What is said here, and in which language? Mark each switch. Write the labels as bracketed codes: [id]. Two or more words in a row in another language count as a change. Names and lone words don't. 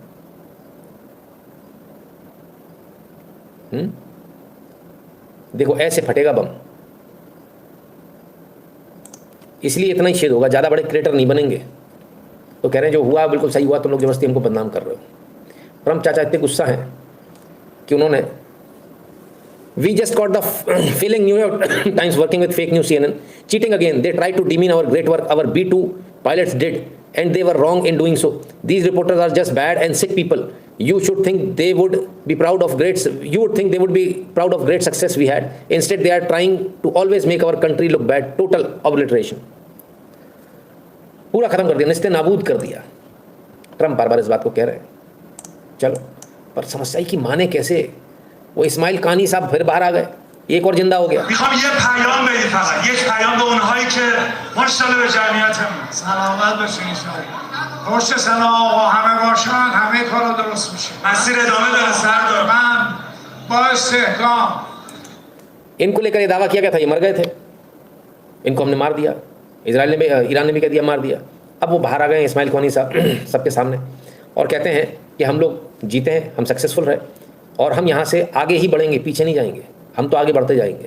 [hi] देखो ऐसे फटेगा बम, इसलिए इतना ही छेद होगा, ज़्यादा बड़े क्रेटर नहीं बनेंगे। तो कह रहे हैं जो हुआ बिल्कुल सही हुआ, तुम लोग जबरदस्ती हमको बदनाम कर रहे हो। ट्रम्प चाचा इतने गुस्सा हैं कि उन्होंने [en] We just got the feeling New York Times working with fake news CNN cheating again. They tried to demean our great work our B2 pilots did, and they were wrong in doing so. These reporters are just bad and sick people. You should think they would be proud of great. You would think they would be proud of great success we had. Instead, they are trying to always make our country look bad. Total obliteration. [hi] पूरा खत्म कर दिया, निस्ते नाबूद कर दिया। ट्रम्प बार बार इस बात को कह रहे हैं। चलो, पर समस्या की माने कैसे? वो इस्माइल कानी साहब फिर बाहर आ गए, एक और जिंदा हो गया। [fa] میخوام یه پیام بدید، فقط یک پیام به اونهایی که ماشاءالله به جمعیتمون سلامت باشین [ar] ان شاء الله. [fa] پشت سر آقا همه باشن همه کارا درست میشه. مسیر ادامه داره سردار. من با استحکام [hi] इनको लेकर ये दावा किया गया था, ये मर गए थे, इनको हमने मार दिया, इजराइल ने भी, ईरान ने भी कह दिया मार दिया। अब वो बाहर आ गए इस्माइल ख्वानी साहब सबके सामने और कहते हैं कि हम लोग जीते हैं, हम सक्सेसफुल रहे और हम यहाँ से आगे ही बढ़ेंगे, पीछे नहीं जाएंगे, हम तो आगे बढ़ते जाएंगे।